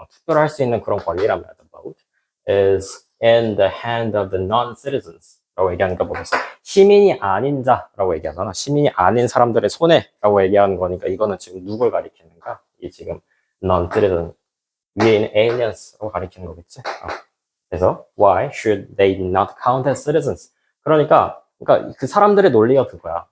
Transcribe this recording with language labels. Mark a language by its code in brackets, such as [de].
[ko] 투표를 할 수 있는 그런 권리라면 [en] the vote is in the hand of the non-citizens [ko] 라고 얘기하니까 뭐겠어? 시민이 아닌 자라고 얘기하잖아. 시민이 아닌 사람들의 손해라고 얘기하는 거니까 이거는 지금 누굴 가리키는가? 이 지금 non-citizen 위에 있는 aliens라고 가리키는 거겠지. 그래서 [en] why should they not count as citizens? [ko] 그러니까 그 사람들의 논리가 그거야.